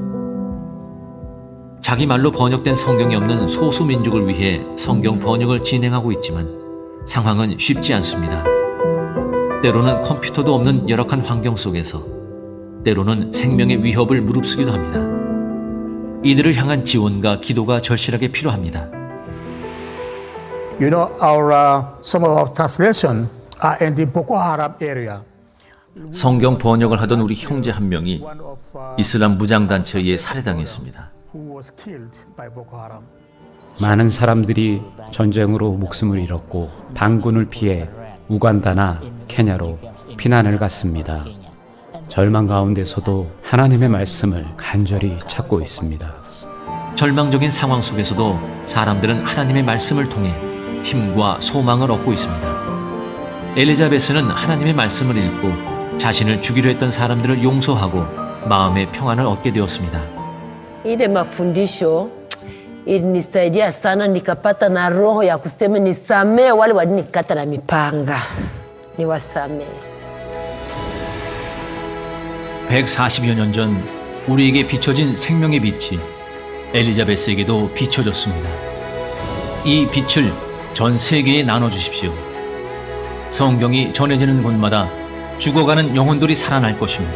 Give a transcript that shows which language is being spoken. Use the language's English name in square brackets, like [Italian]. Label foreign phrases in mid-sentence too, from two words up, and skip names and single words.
[Korean] 자기 말로 번역된 성경이 없는 소수 민족을 위해 성경 번역을 진행하고 있지만 상황은 쉽지 않습니다. 때로는 컴퓨터도 없는 열악한 환경 속에서 때로는 생명의 위협을 무릅쓰기도 합니다. 이들을 향한 지원과 기도가 절실하게 필요합니다. [English] You know, some of our translation are in the Boko Haram area. [Korean] 성경 번역을 하던 우리 형제 한 명이 이슬람 무장단체에 의해 살해당했습니다. [English] Who was killed by Boko Haram. [Korean] 많은 사람들이 전쟁으로 목숨을 잃었고 반군을 피해 우간다나 케냐로 피난을 갔습니다. 절망 가운데서도 하나님의 말씀을 간절히 찾고 있습니다. 절망적인 상황 속에서도 사람들은 하나님의 말씀을 통해 힘과 소망을 얻고 있습니다. 엘리자베스는 하나님의 말씀을 읽고 자신을 죽이려 했던 사람들을 용서하고 마음의 평안을 얻게 되었습니다. [Swahili] Ile mafundisho ilinisaidia sana, nikapata na roho ya kusema nisamee wale walinikata na mipanga, niwasamee. [Korean] 140여 년 전 우리에게 비춰진 생명의 빛이 엘리자베스에게도 비춰졌습니다. 이 빛을 전 세계에 나눠주십시오. 성경이 전해지는 곳마다 죽어가는 영혼들이 살아날 것입니다.